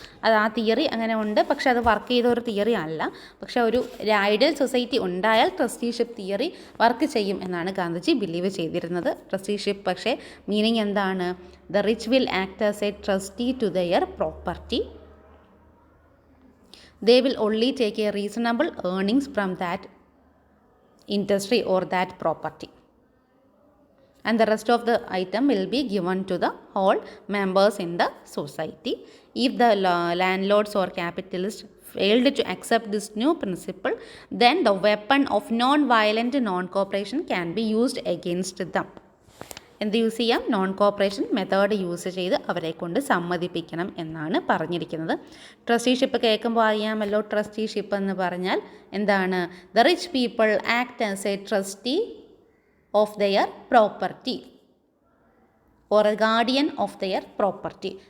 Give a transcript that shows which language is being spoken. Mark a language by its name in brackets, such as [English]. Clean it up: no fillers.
[Malayalam] അത് ആ തിയറി അങ്ങനെ ഉണ്ട്, പക്ഷെ അത് വർക്ക് ചെയ്ത ഒരു തിയറി അല്ല. പക്ഷെ ഒരു ഐഡിയൽ സൊസൈറ്റി ഉണ്ടായാൽ ട്രസ്റ്റിഷിപ്പ് തിയറി വർക്ക് ചെയ്യും എന്നാണ് ഗാന്ധിജി ബിലീവ് ചെയ്തിരുന്നത്. ട്രസ്റ്റിഷിപ്പ് പക്ഷേ മീനിങ് എന്താണ്? [English] The rich will act as a trustee to their property. They will only take a reasonable earnings from that industry or that property, and the rest of the item will be given to the whole members in the society. If the landlords or capitalists failed to accept this new principle, then the weapon of non-violent non-cooperation can be used against them. [Malayalam] എന്ത് use ചെയ്യാം? Non corporation method use ചെയ്ത് അവരെ കൊണ്ട് സമ്മതിപ്പിക്കണം എന്നാണ് പറഞ്ഞിരിക്കുന്നത്. Trusteeship കേൾക്കുമ്പോൾ അറിയാമല്ലോ, trusteeship എന്ന് പറഞ്ഞാൽ എന്താണ്? [English] The rich people act as a trustee of their property or a guardian of their property.